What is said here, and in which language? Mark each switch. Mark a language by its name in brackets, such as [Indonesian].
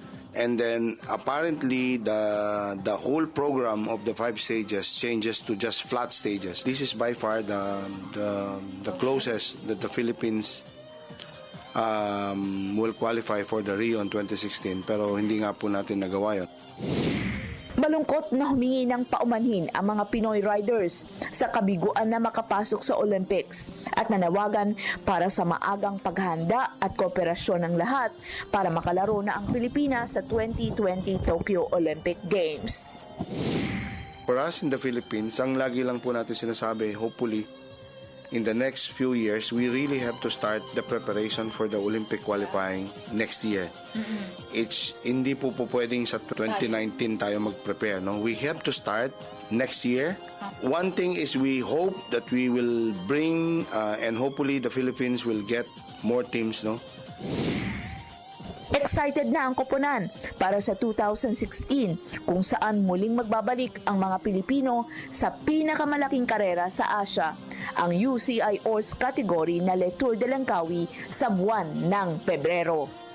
[English] And then apparently the whole program of the 5 stages changes to just flat stages. This is by far the closest that the Philippines will qualify for the Rio in 2016. [Filipino] Pero hindi nga po natin nagawa yun. Malungkot na humingi ng paumanhin ang mga Pinoy riders sa kabiguan na makapasok sa Olympics at nanawagan para sa maagang paghahanda at kooperasyon ng lahat para makalaro na ang Pilipinas sa 2020 Tokyo Olympic Games. [English] For us in the Philippines, [Filipino] ang lagi lang po natin sinasabi, [English] hopefully, in the next few years, we really have to start the preparation for the Olympic qualifying next year. [Filipino] It's hindi po pwedeng sa 2019 tayo mag-prepare. No? [English] We have to start next year. One thing is we hope that we will bring and hopefully the Philippines will get more teams. No? [Filipino] Excited na ang koponan para sa 2016 kung saan muling magbabalik ang mga Pilipino sa pinakamalaking karera sa Asia, ang UCI Oars category na Le Tour de Langkawi sa buwan ng Pebrero.